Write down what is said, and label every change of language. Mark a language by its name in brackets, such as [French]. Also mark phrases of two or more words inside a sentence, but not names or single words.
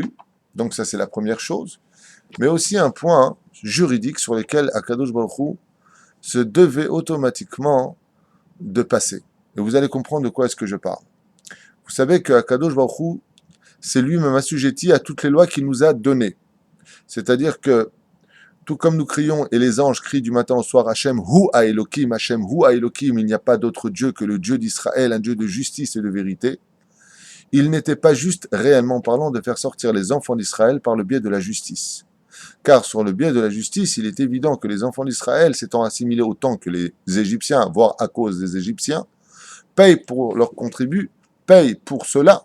[French] Donc ça c'est la première chose. Mais aussi un point juridique sur lequel Akadosh Baruch Hu se devait automatiquement de passer. Et vous allez comprendre de quoi est-ce que je parle. Vous savez que Akadosh Baruch Hu, c'est lui-même assujetti à toutes les lois qu'il nous a données. C'est-à-dire que, tout comme nous crions, et les anges crient du matin au soir, [Hebrew] השם הוא האלוקים, השם הוא האלוקים, [French] il n'y a pas d'autre Dieu que le Dieu d'Israël, un Dieu de justice et de vérité. Il n'était pas juste, réellement parlant, de faire sortir les enfants d'Israël par le biais de la justice. Car sur le biais de la justice, il est évident que les enfants d'Israël, s'étant assimilés autant que les Égyptiens, voire à cause des Égyptiens, payent pour leur contribut, payent pour cela.